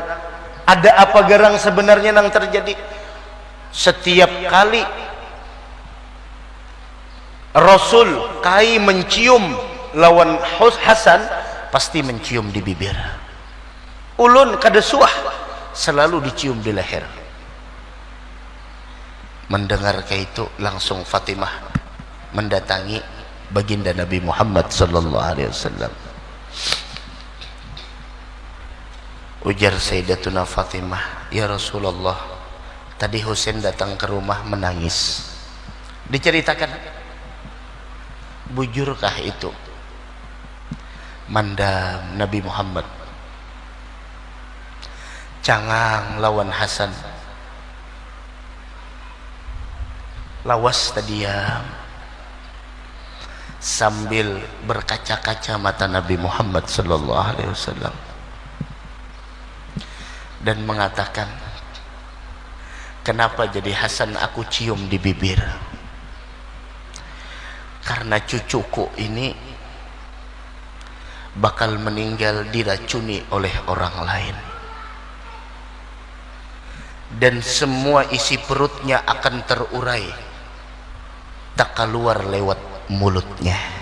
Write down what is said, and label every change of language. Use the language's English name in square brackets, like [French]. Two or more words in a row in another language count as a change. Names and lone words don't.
[Banjar] Ada apa gerang sebenarnya yang terjadi? Setiap kali Rasul kai mencium lawan Hasan, pasti mencium di bibir. Ulun kada suah, selalu dicium di leher. [Indonesian] Mendengar kayak itu, langsung Fatimah mendatangi baginda Nabi Muhammad [Arabic] صلى الله عليه وسلم. [Indonesian] Ujar Sayyidatuna Fatimah, [Arabic] يا رسول الله, [Indonesian] tadi Husain datang ke rumah menangis. [Banjar] Diceritakan, bujurkah itu? Mandam Nabi Muhammad, cangang lawan Hasan, lawas tadiam sambil berkaca-kaca mata Nabi Muhammad [Arabic] صلى الله عليه وسلم [Banjar] dan mengatakan, kenapa jadi Hasan aku cium di bibir? [Indonesian] Karena cucuku ini bakal meninggal diracuni oleh orang lain, dan semua isi perutnya akan terurai, tak keluar lewat mulutnya.